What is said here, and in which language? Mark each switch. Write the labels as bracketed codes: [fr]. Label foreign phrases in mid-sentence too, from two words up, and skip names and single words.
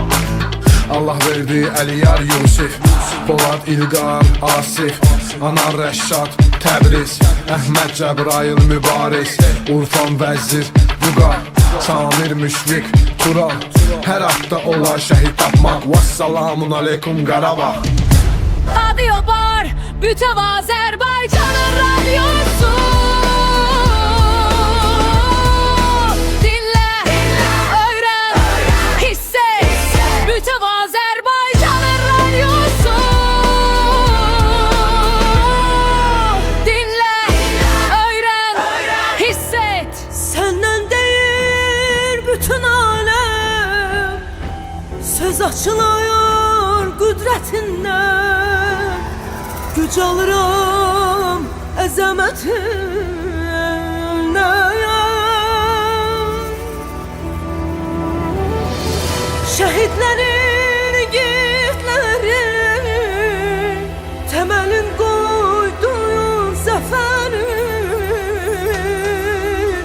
[az] Allah verdi Əliyar Yusif, Polad İlqar Asif, Anar Rəşad Təbriz, Əhməd Cəbrayıl Mübariz, Urfan Vəzir Vüqar, Samir Müşfiq Tural. Hər hafta olar şəhid tapmaq. Vassalamun aleyküm Qarabağ. [tr] Radio Bar, bütün Azerbaycan'ın radyosu. Dinle, öğren, hisset. Bütün Azerbaycan'ın radyosu. Dinle, öğren, hisset. Senden değil bütün alem söz açılıyor kudretinden. [az] Güc alıram əzəmətindən. Şəhidlərin, yiğitlərin təməlin qoyduğun zəfərin.